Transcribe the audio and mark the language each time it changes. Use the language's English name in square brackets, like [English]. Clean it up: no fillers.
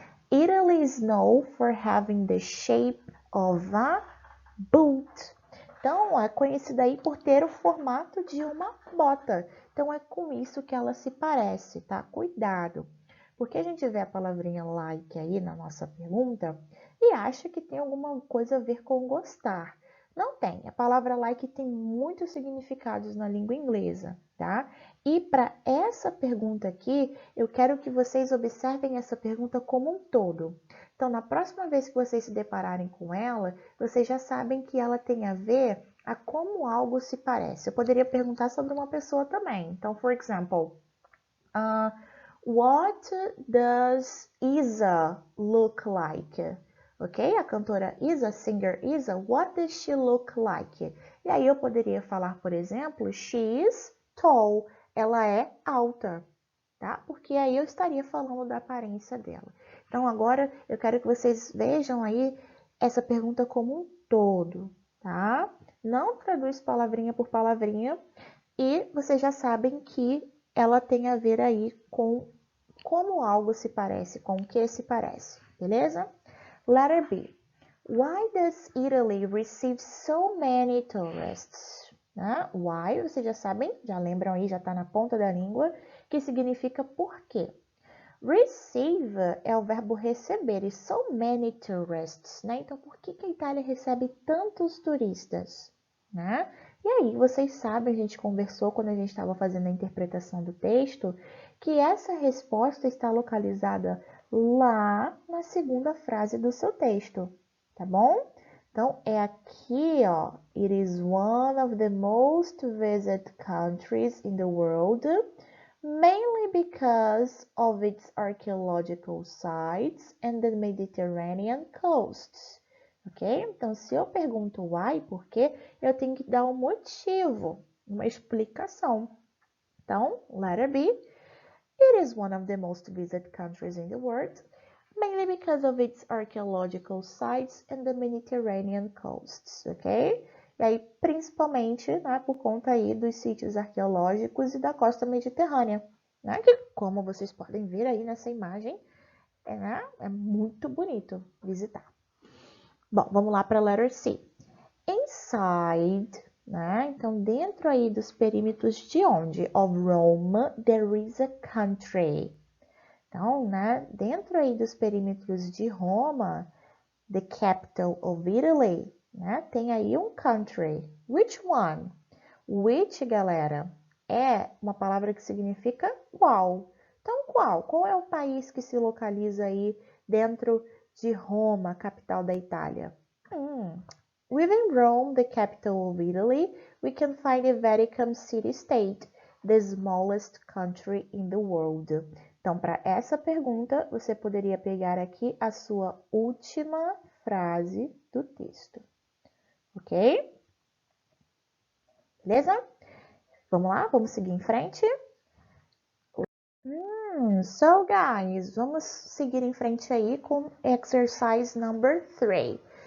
[English] Italy is known for having the shape of a boot. [Portuguese] Então, é conhecida aí por ter o formato de uma bota. Então, é com isso que ela se parece, tá? Cuidado. Porque a gente vê a palavrinha like aí na nossa pergunta e acha que tem alguma coisa a ver com gostar. Não tem. A palavra like tem muitos significados na língua inglesa, tá? E para essa pergunta aqui, eu quero que vocês observem essa pergunta como um todo. Então, na próxima vez que vocês se depararem com ela, vocês já sabem que ela tem a ver a como algo se parece. Eu poderia perguntar sobre uma pessoa também. [English] Então, for example, what does Isa look like? Ok? [Portuguese] A cantora [English] Isa, singer Isa, what does she look like? [Portuguese] E aí eu poderia falar, por exemplo, [English] she is tall. [Portuguese] Ela é alta, tá? Porque aí eu estaria falando da aparência dela. Então agora eu quero que vocês vejam aí essa pergunta como um todo, tá? Não traduz palavrinha por palavrinha e vocês já sabem que ela tem a ver aí com como algo se parece, com o que se parece, beleza? [English] Letter B. Why does Italy receive so many tourists? [Portuguese] Né? Why, vocês já sabem, já lembram aí, já está na ponta da língua, que significa por quê. Receive é o verbo receber e so many tourists, né? Então, por que a Itália recebe tantos turistas, né? E aí, vocês sabem, a gente conversou quando a gente estava fazendo a interpretação do texto, que essa resposta está localizada lá na segunda frase do seu texto, tá bom? Então, é aqui, ó. [English] It is one of the most visited countries in the world, mainly because of its archaeological sites and the Mediterranean coasts. Ok? [Portuguese] Então, se eu pergunto why, por quê, eu tenho que dar um motivo, uma explicação. [English] Então, letter B. It is one of the most visited countries in the world, mainly because of its archaeological sites and the Mediterranean coasts, ok? [Portuguese] E aí, principalmente, né, por conta aí dos sítios arqueológicos e da costa mediterrânea, né? Que, como vocês podem ver aí nessa imagem, né, é muito bonito visitar. Bom, vamos lá para a [English] letter C. Inside, [Portuguese] né? Então, dentro aí dos perímetros de onde? [English] Of Rome, there is a country. [Portuguese] Então, né, dentro aí dos perímetros de Roma, [English] the capital of Italy, [Portuguese] né, tem aí um country. [English] Which one? [Portuguese] Which, galera, é uma palavra que significa qual. Então, qual? Qual é o país que se localiza aí dentro de Roma, capital da Itália? [English] Within Rome, the capital of Italy, we can find the Vatican City-State, the smallest country in the world. [Portuguese] Então, para essa pergunta, você poderia pegar aqui a sua última frase do texto. Ok? Beleza? Vamos lá? Vamos seguir em frente? [English] So, guys, [Portuguese] vamos seguir em frente aí com [English] exercise number 3.